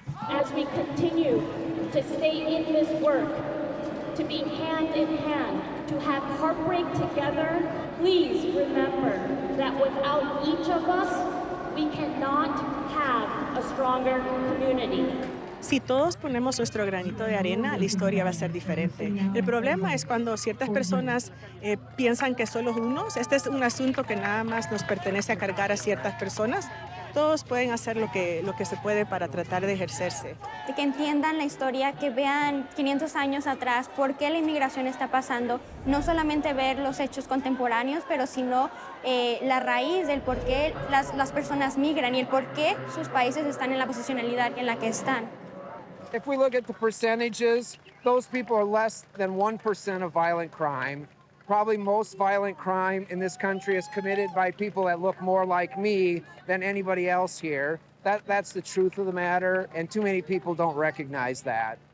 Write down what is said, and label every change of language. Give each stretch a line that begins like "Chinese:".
English: As we continue to stay in this work, to be hand in hand, to have heartbreak together, please remember that without each of us, we cannot have a stronger community.
Spanish: Si todos ponemos nuestro granito de arena, la historia va a ser diferente. El problema es cuando ciertas personas piensan que solo unos. Este es un asunto que nada más nos pertenece a cargar a ciertas personas. Todos pueden hacer lo que se puede para tratar de ejercerse. De que entiendan la historia, que vean 500 años atrás por qué la inmigración está pasando, no solamente ver los hechos contemporáneos, pero sino la raíz del por qué las personas migran y el por qué sus países están en la posicionalidad en la que están.
English: If we look at the percentages, those people are less than 1% of violent crime. Probably most violent crime in this country is committed by people that look more like me than anybody else here. That's the truth of the matter, and too many people don't recognize that.